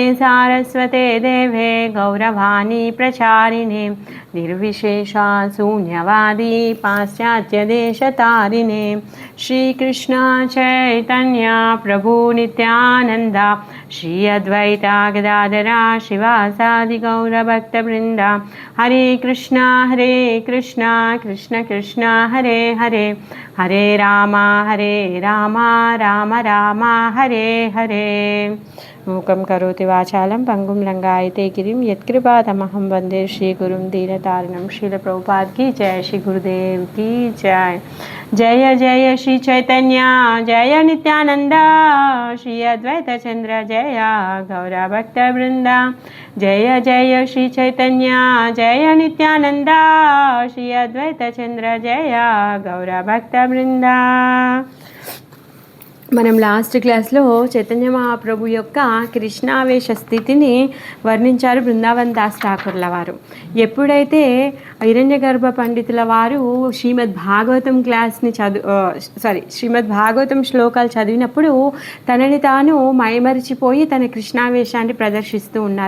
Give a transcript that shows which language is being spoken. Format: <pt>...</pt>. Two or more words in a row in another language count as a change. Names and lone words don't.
<sa>सारस्वते देवे गौरवाणी प्रचारिणे निर्विशेषा शून्यवादी पाश्चात्यदेशतारिणे श्रीकृष्ण चैतन्य प्रभु नित्यानन्द श्री अद्वैता गदाधरा शिवासादि गौरभक्तवृन्द हरे कृष्ण कृष्ण कृष्ण हरे हरे हरे राम राम राम हरे हरे। मूकं करोति वाचालं पंगुं लंघयते गिरिं यत्कृपातमहं वन्दे श्रीगुरुं दीनतारिणं।</sa> <hi>श्रील प्रभुपाद की जय, श्री गुरुदेव की जय।</hi> <sa>जय जय श्री चैतन्य जय नित्यानंद श्री अद्वैत चंद्र जय गौरभक्तवृंद। जय जय श्री चैतन्य जय नित्यानंद श्री अद्वैत चंद्र जय गौरभक्तवृंद।</sa> <te>మనం లాస్ట్ క్లాస్లో చైతన్య మహాప్రభు యొక్క కృష్ణావేశ స్థితిని వర్ణించారు బృందావన్ దాస్ ఠాకూర్ల వారు. ఎప్పుడైతే హిరణ్య గర్భ పండితుల వారు శ్రీమద్ భాగవతం క్లాస్ని శ్రీమద్ భాగవతం శ్లోకాలు చదివినప్పుడు తనని తాను మైమరిచిపోయి తన కృష్ణావేశాన్ని ప్రదర్శిస్తూ ఉన్నారు.</te>